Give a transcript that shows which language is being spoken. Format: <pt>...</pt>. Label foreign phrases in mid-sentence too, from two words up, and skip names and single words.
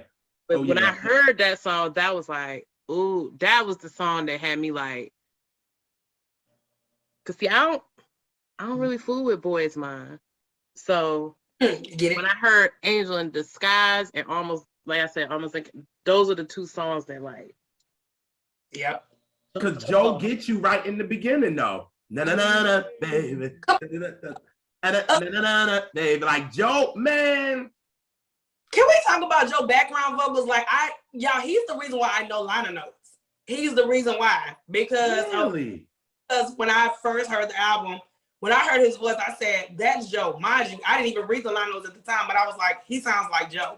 <en>But when I heard that song, that was like, ooh, that was the song that had me like, cause see, I don't really fool with Boys Mind. So when I heard Angel in Disguise and almost like those are the two songs that like. Yep. Cause Joe gets you right in the beginning though. Na na na na, baby. Na na na na, baby. Like Joe, man. Can we talk about Joe background vocals? Like he's the reason why I know liner notes. He's the reason why. Because when I first heard the album, when I heard his voice, I said, that's Joe. Mind you, I didn't even read the liner notes at the time, but I was like, he sounds like Joe.</en>